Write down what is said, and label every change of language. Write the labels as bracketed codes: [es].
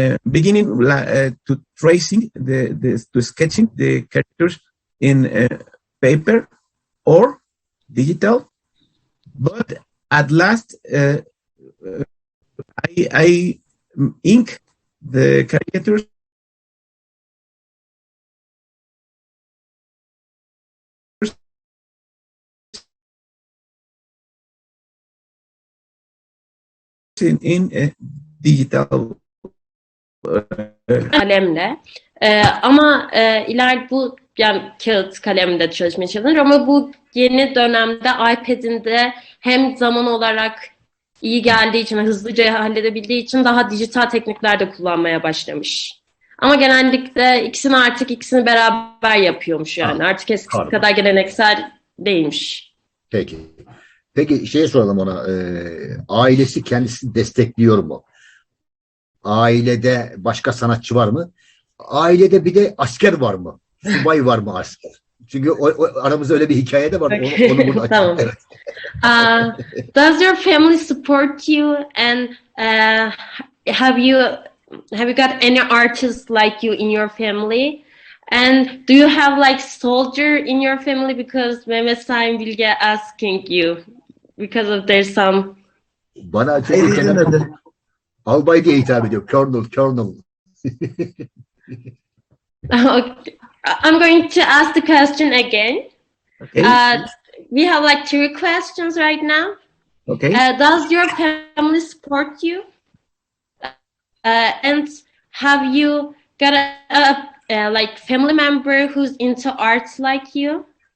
[en] beginning to tracing to sketching the characters in paper or digital, but at last I ink the caricatures in digital [tr] kalemle. Ama ileride bu yani kağıt kalemde çalışmaya çalışılır ama bu yeni dönemde iPad'inde hem zaman olarak iyi geldiği için, hızlıca halledebildiği için daha dijital teknikler de kullanmaya başlamış. Ama genellikle ikisini beraber yapıyormuş yani. Artık eskisi kadar geleneksel değilmiş. Peki soralım ona. Ailesi kendisini destekliyor mu? Ailede başka sanatçı var mı? Ailede bir de asker var mı? subay var mı asker? Çünkü aramızda öyle bir hikaye de var. [en] Okay. [tr] Onu burada Tamam. açalım. Evet. [en] Does your family support you, and have you got any artists like you in your family? And do you have like soldier in your family? Because Mehmet Saim will get asking you because of there's some. [tr] Bana çocukken albay diye hitap ediyor. [en] Colonel. Okay. I'm going to ask the question again. Okay. We have like 3 questions right now. Okay. Does your family support you? And have you got a like family member who's into arts like you?